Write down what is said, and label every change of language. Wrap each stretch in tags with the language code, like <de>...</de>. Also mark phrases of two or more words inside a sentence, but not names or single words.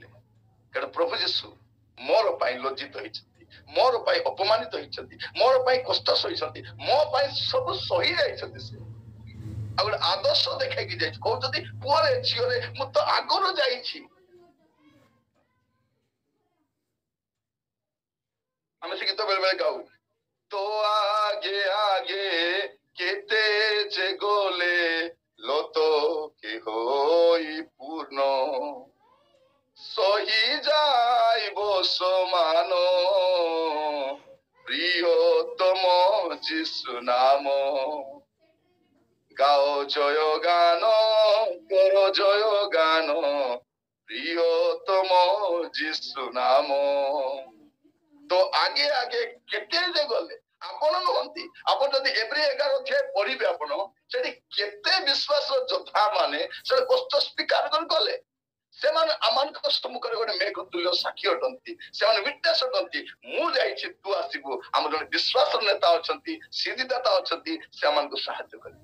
<or>କାରଣ ପ୍ରଭୁ ଯୀଶୁ ମୋର ପାଇଁ ଲଜ୍ଜିତ ହେଇଛନ୍ତି, ମୋର ପାଇଁ ଅପମାନିତ ହେଇଛନ୍ତି, ମୋର ପାଇଁ କଷ୍ଟ ସହିଛନ୍ତି, ମୋ ପାଇଁ ସବୁ ସହି ଯାଇଛନ୍ତି। ସେ ଆଉ ଗୋଟେ ଆଦର୍ଶ ଦେଖାଇକି ଯାଇଛି, କହୁଛନ୍ତି ପୁଅରେ ଝିଅରେ ମୁଁ ତ ଆଗରୁ ଯାଇଛି। ଆମେ ସେ ଗୀତ ବେଳେ ବେଳେ ଗାଉ, ତୋ ଆଗେ ଆଗେ କେତେ ଯେ ଗଲେ ଲତ କେ ହଇ ପୂର୍ଣ୍ଣ ସହି ଯାଇବ ସମାନ ପ୍ରିୟତମ ଯୀଶୁ ନାମ। ଗାଅ ଜୟ ଗାନ, କର ଜୟ ଗାନ, ପ୍ରିୟତମ ଯୀଶୁ ନାମ। ତୋ ଆଗେ ଆଗେ কেତେ ଯେ ଗଲେ, ଆପଣ ନୁହନ୍ତି। ଆପଣ ଯଦି ଏଭ୍ରି 11 ଅଧ୍ୟାୟ ପଢିବେ, ଆପଣ ସେଠି କେତେ ବିଶ୍ୱାସର ଯୋଦ୍ଧା ମାନେ ସେ କଷ୍ଟ ସ୍ୱୀକାର କରି ଗଲେ। ସେମାନେ ଆମମାନଙ୍କ ସମ୍ମୁଖରେ ଗୋଟେ ମେଘ ତୁଲ୍ୟ ସାକ୍ଷୀ ଅଟନ୍ତି, ସେମାନେ ୱିଟନେସ୍ ଅଟନ୍ତି। ମୁଁ ଯାଇଛି, ତୁ ଆସିବୁ। ଆମର ଜଣେ ବିଶ୍ୱାସର ନେତା ଅଛନ୍ତି, ସିଦ୍ଧିଦାତା ଅଛନ୍ତି, ସେ ଆମକୁ ସାହାଯ୍ୟ କରିବେ।</or>